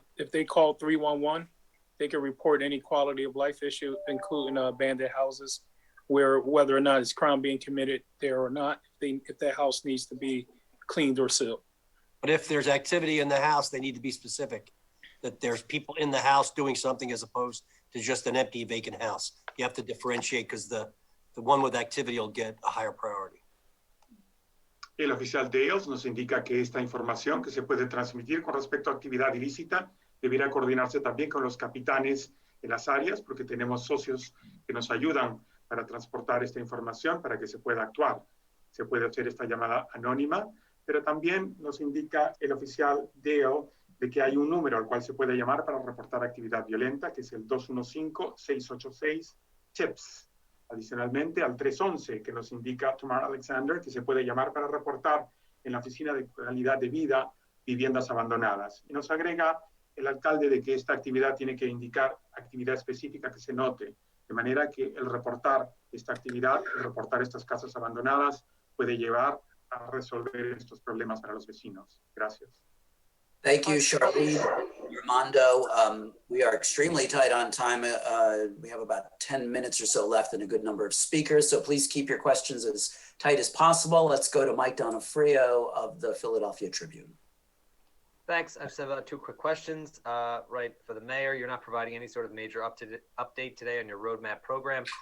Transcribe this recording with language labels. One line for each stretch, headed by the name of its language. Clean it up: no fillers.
English: if they call 311, they can report any quality of life issue, including abandoned houses, where whether or not it's crime being committed there or not, if that house needs to be cleaned or sealed. But if there's activity in the house, they need to be specific, that there's people in the house doing something as opposed to just an empty vacant house. You have to differentiate because the one with activity will get a higher priority.
Spanish: El oficial Dales nos indica que esta información que se puede transmitir con respecto a actividad ilícita debiera coordinarse también con los capitanes en las áreas, porque tenemos socios que nos ayudan para transportar esta información para que se pueda actuar. Se puede hacer esta llamada anónima, pero también nos indica el oficial Dale de que hay un número al cual se puede llamar para reportar actividad violenta, que es el 215-686-TIPS. Adicionalmente al 311, que nos indica Tamar Alexander, que se puede llamar para reportar en la Oficina de Calidad de Vida viviendas abandonadas. Y nos agrega el alcalde de que esta actividad tiene que indicar actividad específica que se note, de manera que el reportar esta actividad, el reportar estas casas abandonadas, puede llevar a resolver estos problemas para los vecinos. Gracias.
English: Thank you, Charlene, Armando. We are extremely tight on time. We have about 10 minutes or so left and a good number of speakers. So please keep your questions as tight as possible. Let's go to Mike Donofrio of the Philadelphia Tribune. Thanks. I just have two quick questions. Right, for the mayor, you're not providing any sort of major update today on your roadmap program.